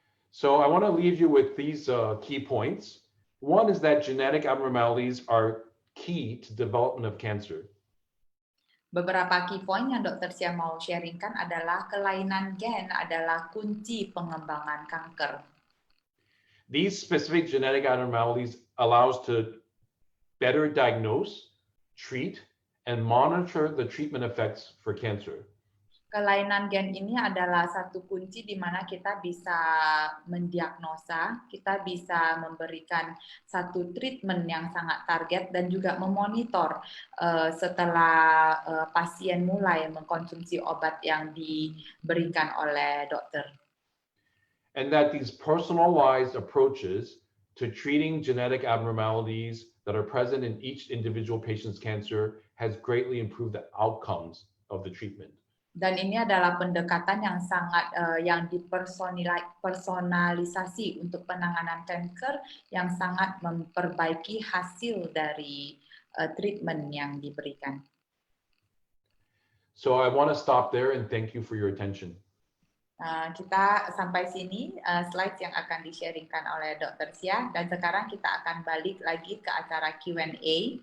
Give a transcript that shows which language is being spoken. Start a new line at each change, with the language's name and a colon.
English: So I want to leave you with these key points. One is that genetic abnormalities are key to development of cancer.
Indonesian: Beberapa key point yang Dr. Hsieh mau sharingkan adalah kelainan gen adalah kunci pengembangan kanker.
English: These specific genetic abnormalities allow us to better diagnose, treat, and monitor the treatment effects for cancer.
Indonesian: Kelainan gen ini adalah satu kunci di mana kita bisa mendiagnosa, kita bisa memberikan satu treatment yang sangat target dan juga memonitor setelah pasien mulai mengkonsumsi obat yang diberikan oleh dokter.
English: And that these personalized approaches to treating genetic abnormalities that are present in each individual patient's cancer has greatly improved the outcomes of the treatment.
Indonesian: Dan ini adalah pendekatan yang sangat yang dipersonalisasi untuk penanganan kanker yang sangat memperbaiki hasil dari treatment yang diberikan.
English: So I want to stop there and thank you for your attention.
Indonesian: Kita sampai sini slide yang akan di-sharingkan oleh Dr. Hsieh, dan sekarang kita akan balik lagi ke acara Q&A.